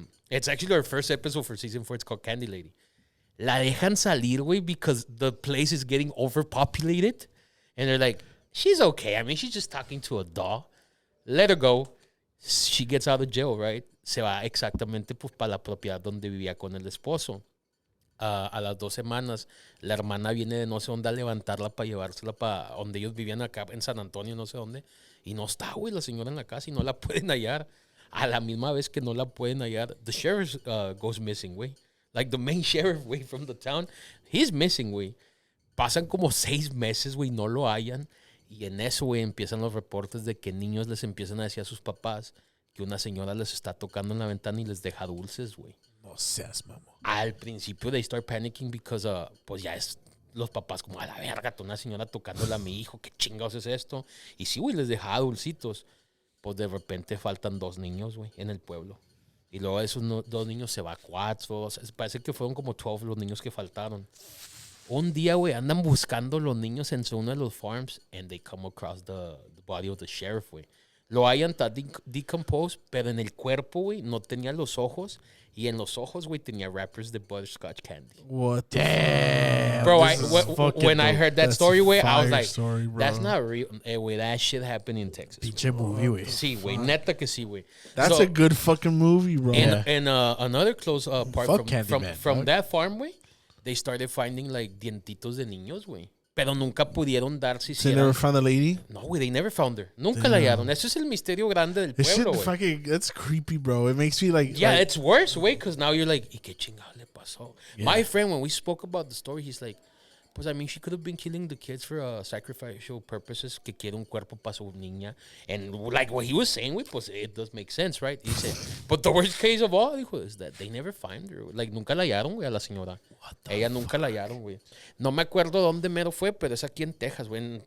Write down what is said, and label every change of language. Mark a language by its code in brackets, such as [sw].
[en] It's actually our first episode for season 4. It's called Candy Lady. [es] La dejan salir, güey, [en] because the place is getting overpopulated. And they're like, she's okay. I mean, she's just talking to a doll. Let her go. She gets out of jail, right? [es] Se va exactamente pues, para la propiedad donde vivía con el esposo. A las 2 semanas, la hermana viene de no sé dónde a levantarla para llevársela para donde ellos vivían acá en San Antonio, no sé dónde. Y no está, güey, la señora en la casa y no la pueden hallar. A la misma vez que no la pueden hallar, [en] the sheriff goes missing, [es] güey. [en] Like the main sheriff, güey, from the town, he's missing, güey. [es] Pasan como 6 meses, güey, no lo hallan. Y en eso, güey, empiezan los reportes de que niños les empiezan a decir a sus papás que una señora les está tocando en la ventana y les deja dulces, güey. No seas, mamá. Al principio [en] they start panicking because, [es] pues ya es los papás como, a la verga, una señora tocándole a mi hijo, ¿qué chingados es esto? Y sí, güey, les dejaba dulcitos. Pues de repente faltan 2 niños, güey, en el pueblo. Y luego de esos 2 niños se va 4. O sea, parece que fueron como 12 los niños que faltaron. Un día, güey, andan buscando los niños en uno de los farms [en] and they come across the body of the sheriff, [es] güey. Lo hayan decomposed, pero en el cuerpo, güey, no tenía los ojos. Y en los ojos, güey, tenía wrappers de butterscotch candy. [en] What the Damn. Bro, when I heard that story, güey, I was like, story, that's not real. Güey, that shit happened in Texas. [es] Pinche movie, güey. Sí, güey, neta que sí, güey. [en] That's a good fucking movie, bro. And another close part Fuck from that farm, güey, they started finding, like, [es] dientitos de niños, [en] güey. [es] Pero nunca pudieron dar si [en] They never found the lady? No, güey, they never found her. [es] Nunca la hallaron. Eso es el misterio grande del pueblo, güey. [en] That's creepy, bro. It makes me like... Yeah, like, it's worse, güey, because now you're like, [es] ¿y qué chingado le pasó? [en] Yeah. My friend, when we spoke about the story, he's like, pues, I mean, she could have been killing the kids for sacrificial purposes, [es] que quiere un cuerpo para su niña. [en] And like what he was saying, güey, pues it does make sense, right? He said, but the worst case of all, dijo, is that they never find her. [es] Like, nunca la hallaron, güey, a la señora. Ella nunca la hallaron, güey. No me acuerdo dónde mero fue, pero es aquí en Texas, güey.